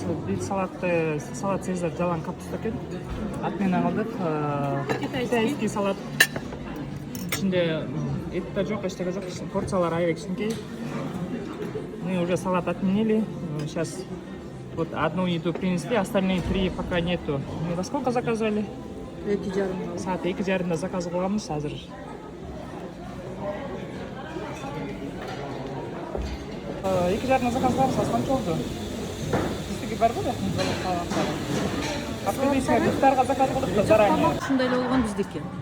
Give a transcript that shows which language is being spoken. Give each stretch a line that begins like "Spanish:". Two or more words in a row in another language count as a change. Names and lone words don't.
Kyrgyz: Бир салат Цезарь жалаң капуста экен. Отмена кылдык.
Russian: Китайский салат.
Kyrgyz: Ичинде эт да жок, эчтеке жок. Порциялар аябай кичинекей.
Russian: Мы уже салат отменили. Сейчас вот одну еду принесли, остальные 3 пока нету. Мы во сколько заказали? 2,5.
Kyrgyz: Саат 2,5 заказ кыламыз азыр. Iki жарым заказ кылабыз, азыр канча болду? Бизге барбы да? Апрелийский ифтарга заказ кылдык да заранее. Ушундай эле болгон биздики.